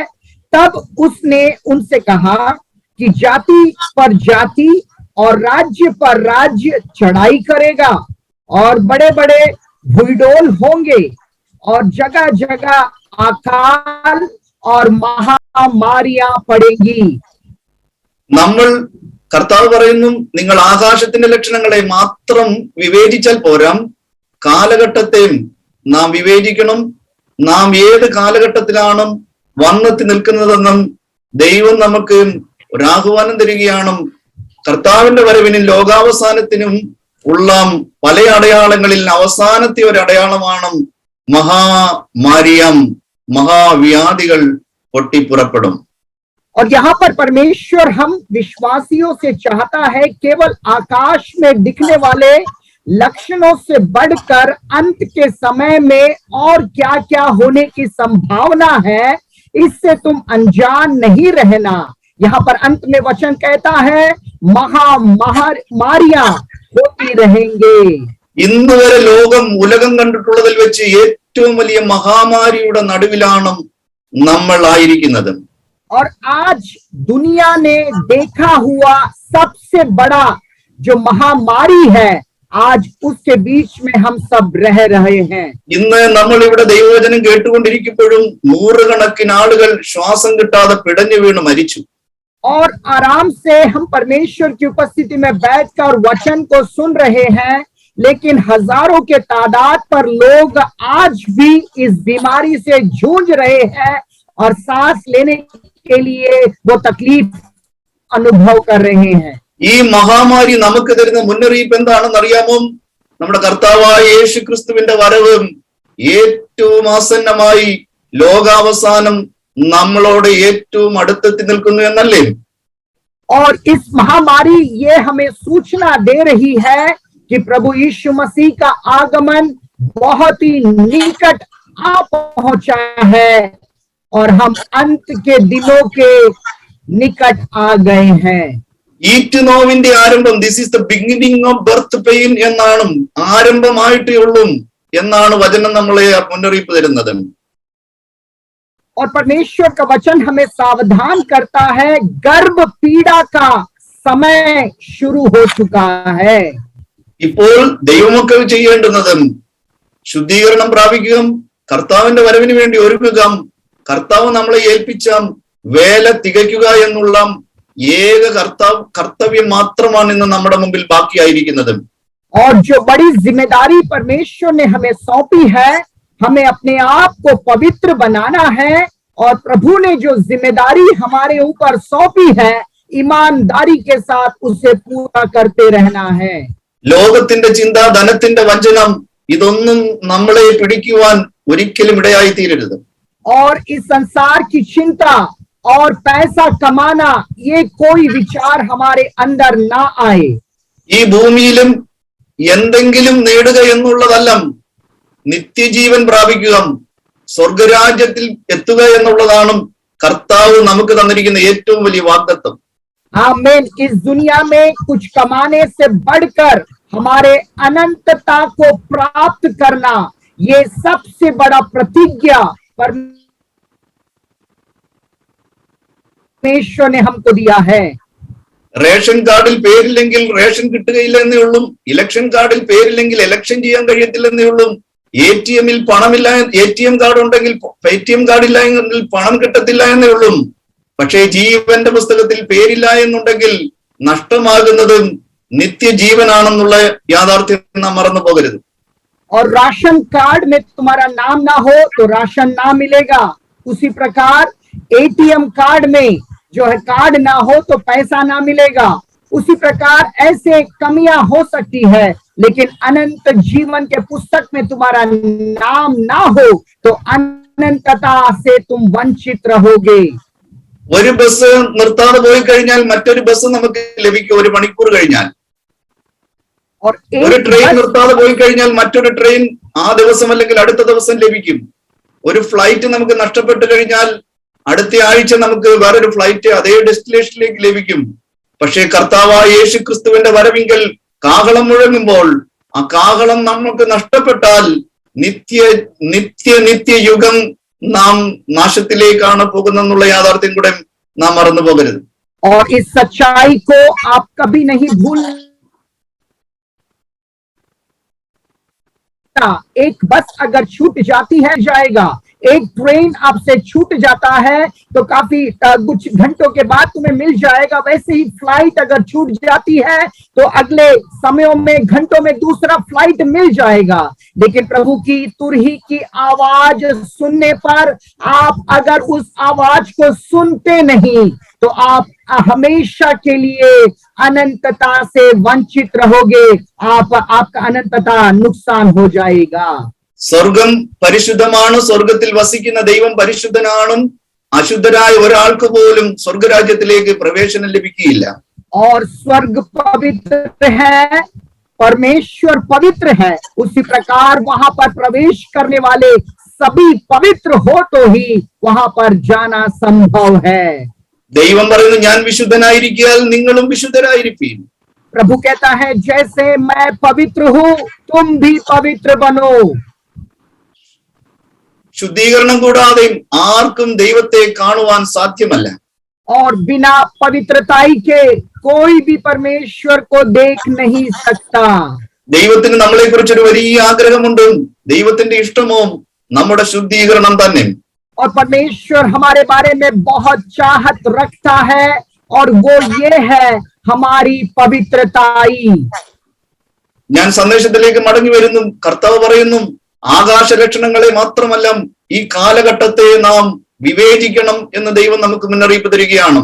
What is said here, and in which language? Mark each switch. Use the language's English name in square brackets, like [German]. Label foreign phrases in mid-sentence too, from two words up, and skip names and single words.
[Hindi] तब उसने उनसे कहा कि जाति पर जाति और राज्य पर राज्य चढ़ाई करेगा और बड़े बड़े भूडोल होंगे और जगह जगह अकाल और महामारियां पड़ेंगी। [Malayalam] നമ്മൾ കർത്താവ് പറയുന്നു, നിങ്ങൾ ആകാശത്തിന്റെ ലക്ഷണങ്ങളെ മാത്രം വിവേചിച്ചാൽ പോരാ, കാലഘട്ടത്തെയും നാം വിവേചിക്കണം. നാം ഏത് കാലഘട്ടത്തിലാണ് വന്നെത്തി നിൽക്കുന്നതെന്നും ദൈവം നമുക്ക് ഒരാഹ്വാനം തരികയാണ്. കർത്താവിന്റെ വരവിനും ലോകാവസാനത്തിനും ഉള്ള പല അടയാളങ്ങളിൽ അവസാനത്തെ ഒരു അടയാളമാണ് മഹാമാരിയം, മഹാവ്യാധികൾ പൊട്ടിപ്പുറപ്പെടും. [Hindi] और यहाँ पर परमेश्वर हम विश्वासियों से चाहता है केवल आकाश में दिखने वाले लक्षणों से बढ़कर अंत के समय में और क्या क्या होने की संभावना है, इससे तुम अनजान नहीं रहना। यहाँ पर अंत में वचन कहता है महामारियां होती रहेंगे। [Malayalam] ഇന്ന് വരെ ഉലകം കണ്ടിട്ടുള്ളതിൽ വെച്ച് ഏറ്റവും വലിയ മഹാമാരിയുടെ നടുവിലാണ് നമ്മൾ ആയിരിക്കുന്നത്. [Hindi] और आज दुनिया ने देखा हुआ सबसे बड़ा जो महामारी है, आज उसके बीच में हम सब रह रहे हैं. [Malayalam] ഇന്ന് നമ്മൾ ഇവിടെ ദൈവവചനം കേട്ടുകൊണ്ടിരിക്കുമ്പോഴും നൂറുകണക്കിന് ആളുകൾ ശ്വാസം കിട്ടാതെ പിടഞ്ഞു വീണ് മരിച്ചു. [Hindi] और आराम से हम परमेश्वर की उपस्थिति में बैठकर वचन को सुन रहे हैं, लेकिन हजारों के तादाद पर लोग आज भी इस बीमारी से जूझ रहे हैं और सांस लेने के लिए वो तकलीफ अनुभव कर रहे हैं. [Malayalam] ഈ മഹാമാരി നമുക്ക് തരുന്ന മുന്നറിയിപ്പ് എന്താണെന്ന് അറിയാമോ? നമ്മുടെ കർത്താവായ യേശു ക്രിസ്തുവിന്റെ വരവ് ഏറ്റവും ആസന്നമായി, ലോകാവസാനം നമ്മളോട് ഏറ്റവും അടുത്തെത്തി നിൽക്കുന്നു എന്നല്ലേ? [Hindi] और इस महामारी ये हमें सूचना दे रही है कि प्रभु यीशु मसीह का आगमन बहुत ही निकट आ पहुंचा है और हम अंत के दिनों के निकट आ गए हैं. [Malayalam] ഈറ്റ് നോവിന്റെ ആരംഭം, [English] this is the beginning of birth pain [Malayalam] എന്നാണ്, ആരംഭമായിട്ടേ ഉള്ളൂ എന്നാണ് വചനം നമ്മളെ മുന്നറിയിപ്പ് തരുന്നത്. [Hindi] और परमेश्वर का वचन हमें सावधान करता है, गर्भ पीड़ा का समय शुरू हो चुका है. [Malayalam] ഇപ്പോൾ ദൈവമക്കൾ ചെയ്യേണ്ടുന്നത് ശുദ്ധീകരണം പ്രാപിക്കുക, കർത്താവിന്റെ വരവിന് വേണ്ടി ഒരുങ്ങുക, കർത്താവ് നമ്മളെ ഏൽപ്പിച്ച വേല തികയ്ക്കുക എന്നുള്ള ഏക കർത്തവ്യം മാത്രമാണ് ഇന്ന് നമ്മുടെ മുമ്പിൽ ബാക്കിയായിരിക്കുന്നത്. [Hindi] और जो बड़ी जिम्मेदारी परमेश्वर ने हमें सौंपी है, हमें अपने आप को पवित्र बनाना है. और प्रभु ने जो जिम्मेदारी हमारे ऊपर सौंपी है, ईमानदारी के साथ उसे पूरा करते रहना है। [Malayalam] ലോകത്തിന്റെ ചിന്ത, ധനത്തിന്റെ വഞ്ചനം, ഇതൊന്നും നമ്മളെ പിടിക്കുവാൻ ഒരിക്കലും ഇടയായി തീരരുത്. [Hindi] और इस संसार की चिंता और पैसा कमाना, ये कोई विचार हमारे अंदर ना आए। [Malayalam] ഈ ഭൂമിയിലും എന്തെങ്കിലും നേടുക എന്നുള്ളതല്ല, നിത്യജീവൻ പ്രാപിക്കുക, സ്വർഗരാജ്യത്തിൽ എത്തുക എന്നുള്ളതാണ് കർത്താവ് നമുക്ക് തന്നിരിക്കുന്ന ഏറ്റവും വലിയ വാഗ്ദത്തം. [Hindi] आमीन। इस दुनिया में कुछ कमाने से बढ़कर हमारे अनंतता को प्राप्त करना, ये सबसे बड़ा प्रतिज्ञा परमेश्वर ने हमको दिया है। [English] ration card [Malayalam] പേരില്ലെങ്കിൽ റേഷൻ കിട്ടുകയില്ല എന്നേ ഉള്ളൂ. [English] election card [Malayalam] പേരില്ലെങ്കിൽ ഇലക്ഷൻ ചെയ്യാൻ കഴിയത്തില്ലെന്നേ ഉള്ളൂ. ATM-ൽ പണമില്ല, [English] ATM card [Malayalam] ഉണ്ടെങ്കിൽ [English] ATM card [Malayalam] എങ്കിൽ പണം കിട്ടത്തില്ല എന്നേ ഉള്ളൂ. പക്ഷേ ജീവന്റെ പുസ്തകത്തിൽ പേരില്ല എന്നുണ്ടെങ്കിൽ നഷ്ടമാകുന്നത് നിത്യജീവനാണെന്നുള്ള യാഥാർത്ഥ്യം നാം മറന്നു പോകരുത്. [Hindi] और [English] ration card [Hindi] में तुम्हारा नाम ना हो तो राशन ना मिलेगा। उसी प्रकार [English] ATM card [Hindi] में जो है कार्ड ना हो तो पैसा ना मिलेगा। उसी प्रकार ऐसे कमियां हो सकती है, लेकिन अनंत जीवन के पुस्तक में तुम्हारा नाम ना हो तो अनंतता से तुम वंचित रहोगे। [Malayalam] ഒരു ബസ് നിർത്താതെ പോയി കഴിഞ്ഞാൽ മറ്റൊരു ബസ് നമുക്ക് ലഭിക്കും 1 മണിക്കൂർ കഴിഞ്ഞാൽ. [Hindi] और [Malayalam] ഒരു [Hindi] एक [Malayalam] ട്രെയിൻ [Hindi] बस [Malayalam] നിർത്താതെ പോയി കഴിഞ്ഞാൽ മറ്റൊരു ട്രെയിൻ ആ ദിവസം അല്ലെങ്കിൽ അടുത്ത ദിവസം ലഭിക്കും. ഒരു ഫ്ലൈറ്റ് നമുക്ക് നഷ്ടപ്പെട്ടു കഴിഞ്ഞാൽ അടുത്ത ആഴ്ച നമുക്ക് വേറൊരു ഫ്ലൈറ്റ് അതേ ഡെസ്റ്റിനേഷനിലേക്ക് ലഭിക്കും. പക്ഷേ കർത്താവായ യേശു ക്രിസ്തുവിന്റെ വരവിങ്കൽ കാഹളം മുഴങ്ങുമ്പോൾ ആ കാഹളം നമുക്ക് നഷ്ടപ്പെട്ടാൽ നിത്യയുഗം നാം നാശത്തിലേക്കാണ് പോകുന്നെന്നുള്ള യാഥാർത്ഥ്യം കൂടെ നാം മറന്നു പോകരുത്. [Hindi] और इस सच्चाई को आप कभी नहीं भूल। एक बस अगर छूट जाती है जाएगा, एक ट्रेन आपसे छूट जाता है तो काफी कुछ घंटों के बाद तुम्हें मिल जाएगा। वैसे ही फ्लाइट अगर छूट जाती है तो अगले समयों में घंटों में दूसरा फ्लाइट मिल जाएगा। लेकिन प्रभु की तुरही की आवाज सुनने पर आप अगर उस आवाज को सुनते नहीं तो आप हमेशा के लिए अनंतता से वंचित रहोगे। आपका अनंतता नुकसान हो जाएगा। [Malayalam] സ്വർഗം പരിശുദ്ധമാണ്, സ്വർഗത്തിൽ വസിക്കുന്ന ദൈവം പരിശുദ്ധനാണ്. അശുദ്ധരായ ഒരാൾക്ക് പോലും സ്വർഗരാജ്യത്തിലേക്ക് പ്രവേശനം ലഭിക്കുകയില്ല. [Hindi] और स्वर्ग पवित्र है, परमेश्वर पवित्र है, उसी प्रकार वहां पर प्रवेश करने वाले सभी पवित्र हो तो ही वहां पर जाना संभव है। [Malayalam] ദൈവം പറയുന്നു, ഞാൻ വിശുദ്ധനായിരിക്കാൻ നിങ്ങളും വിശുദ്ധരായിരിപ്പീൻ. [Hindi] प्रभु कहता है, जैसे मैं पवित्र हूँ तुम भी पवित्र बनो। [Malayalam] ശുദ്ധീകരണം കൂടാതെ ആർക്കും ദൈവത്തെ കാണുവാൻ സാധ്യമല്ല. [Hindi] और बिना पवित्रताई के कोई भी परमेश्वर को देख नहीं सकता। [Malayalam] ദൈവത്തിന് നമ്മളെ കുറിച്ചൊരു വലിയ ആഗ്രഹമുണ്ട്. ദൈവത്തിന്റെ ഇഷ്ടമോ നമ്മുടെ ശുദ്ധീകരണം തന്നെ. [Hindi] और परमेश्वर हमारे बारे में बहुत चाहत रखता है और वो ये है हमारी पवित्रताई। [Malayalam] ഞാൻ സന്ദേശത്തിലേക്ക് മടങ്ങി വരുന്നു. കർത്താവ് പറയുന്നു, ആകാശ ലക്ഷണങ്ങളെ മാത്രമല്ല ഈ കാലഘട്ടത്തെ നാം വിവേചിക്കണം എന്ന് ദൈവം നമുക്ക് മുന്നറിയിപ്പ് തരികയാണ്.